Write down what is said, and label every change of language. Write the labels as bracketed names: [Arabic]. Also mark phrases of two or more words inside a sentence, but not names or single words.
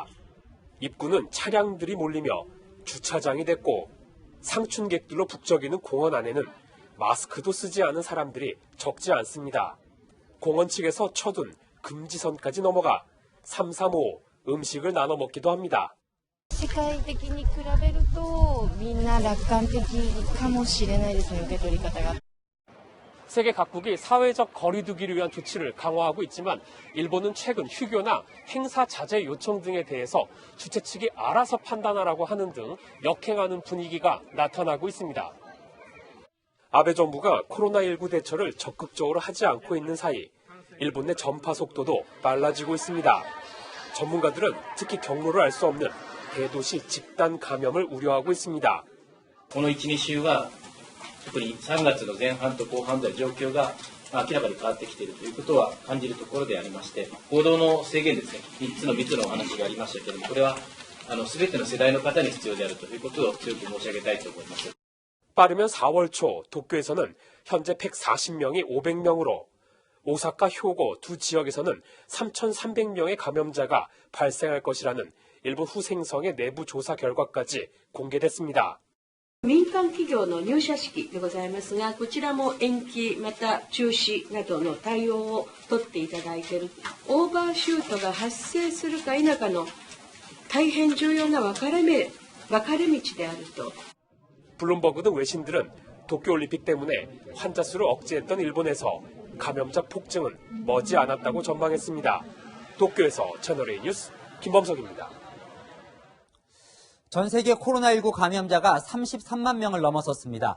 [Korean] 입구는 차량들이 몰리며 주차장이 됐고 상춘객들로 북적이는 공원 안에는 마스크도 쓰지 않은 사람들이 적지 않습니다. 공원 측에서 쳐둔 금지선까지 넘어가 335 음식을 나눠 먹기도 합니다. [Japanese] 世界的に比べるとみんな楽観的かもしれないですね、受け取り方が。 [Korean] 세계 각국이 사회적 거리 두기를 위한 조치를 강화하고 있지만 일본은 최근 휴교나 행사 자제 요청 등에 대해서 주최 측이 알아서 판단하라고 하는 등 역행하는 분위기가 나타나고 있습니다. 아베 정부가 코로나19 대처를 적극적으로 하지 않고 있는 사이 일본 내 전파 속도도 빨라지고 있습니다. 전문가들은 특히 경로를 알 수 없는 대도시 집단 감염을 우려하고 있습니다. [Japanese] この1、2週は特に3月の前半と後半では状況が明らかに変わってきているということは感じるところでありまして、行動の制限ですね、3つの密のお話がありましたけれども、これは全ての世代の方に必要であるということを強く申し上げたいと思います。 [Korean] 빠르면 4월 초 도쿄에서는 현재 140명이 500명으로 오사카, 효고 두 지역에서는 3,300명의 감염자가 발생할 것이라는 일본 후생성의 내부 조사 결과까지 공개됐습니다. [Japanese] 民間企業の入社式でございますが、こちらも延期また中止などの対応を取っていただいている。オーバーシュートが発生するか否かの大変重要な分かれ道であると。 [Korean] 블룸버그 등 외신들은 도쿄올림픽 때문에 환자 수를 억제했던 일본에서 감염자 폭증은 머지않았다고 전망했습니다. 도쿄에서 채널A 뉴스 김범석입니다. 전 세계 코로나19 감염자가 33만 명을 넘어섰습니다.